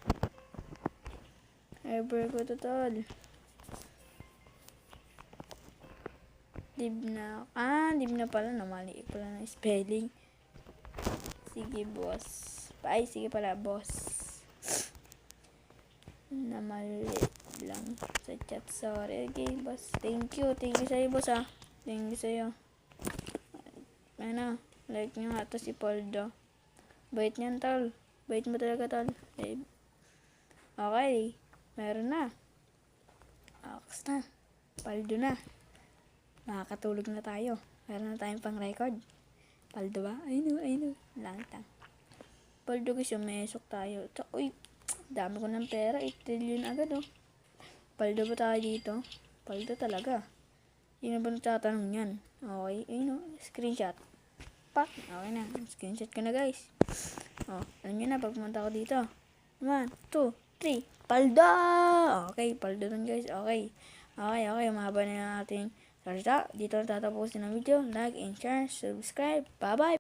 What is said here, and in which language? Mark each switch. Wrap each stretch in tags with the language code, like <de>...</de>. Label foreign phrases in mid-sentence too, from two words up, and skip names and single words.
<tl>Live na. Live na pala. Mali pala na spelling. Sige, boss. Sige pala, boss. Na mali. lang sa chat. Sorry. Okay, boss. Thank you sa'yo, boss, ah. Thank you sa'yo. Ano, like nyo nga to si Poldo. Bait niyan, tol. Bait mo talaga, tol. Eh, okay. Meron na. Ox na. Paldo na. Nakakatulog na tayo. Meron na tayong pang record. Paldo ba?</tl> <en>I know. Langtang.</en> <tl>Paldo guys, umesok tayo. Uy, dami ko ng pera. 8 trillion agad, oh. Paldo ba tayo dito? Paldo talaga. Yun ba nagtatanong yan? Okay, ayun, oh. Screenshot. Pak. Okay na. Screenshot ko na, guys. Oh, alam nyo na, pag pumunta ko dito. 1, 2, 3. Paldo! Okay, paldo dun, guys. Okay. Mahaba na yung ating salita. Dito na tatapusin ang video.</tl> <en>Like and share, subscribe. Bye-bye!</en>